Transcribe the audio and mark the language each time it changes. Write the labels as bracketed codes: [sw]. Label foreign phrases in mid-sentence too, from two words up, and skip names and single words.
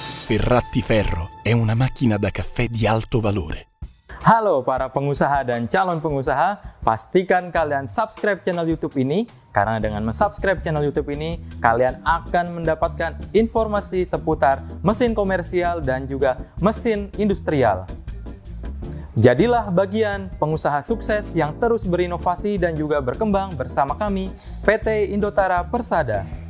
[it] Ferratti Ferro è una macchina da caffè di alto valore. [id] Halo para pengusaha dan calon pengusaha, pastikan kalian [en] subscribe channel YouTube [id] ini karena dengan [en] subscribe channel YouTube [id] ini kalian akan mendapatkan informasi seputar mesin komersial dan juga mesin industrial. Jadilah bagian pengusaha sukses yang terus berinovasi dan juga berkembang bersama kami PT Indotara Persada.